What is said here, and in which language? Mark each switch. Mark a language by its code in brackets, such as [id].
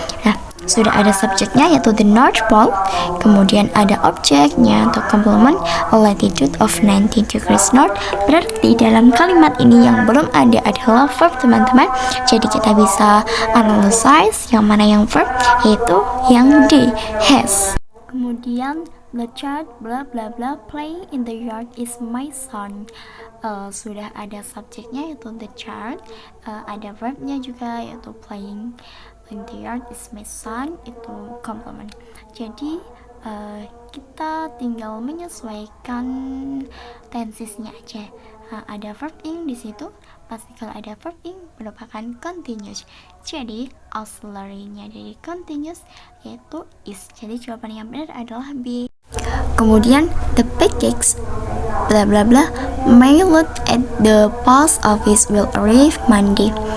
[id] Nah, sudah ada subjeknya yaitu the North Pole, kemudian ada objeknya atau complement, [en] a latitude of 90 degrees north. [id] Berarti dalam kalimat ini yang belum ada adalah verb teman-teman. Jadi kita bisa analyze yang mana yang verb, yaitu yang D, has. Kemudian [en] the child bla bla bla playing in the yard is my son. [id] Sudah ada subjeknya yaitu [en] the child, [id] ada verbnya juga yaitu [en] playing in the yard is my son, [id] itu complement. Jadi kita tinggal menyesuaikan tensesnya aja. Ada verb ing di situ, pasti kalau ada verb ing merupakan continuous. Jadi auxiliary-nya dari continuous yaitu is. Jadi jawaban yang benar adalah B. Kemudian [en] the package bla bla bla mailed at the post office will arrive Monday.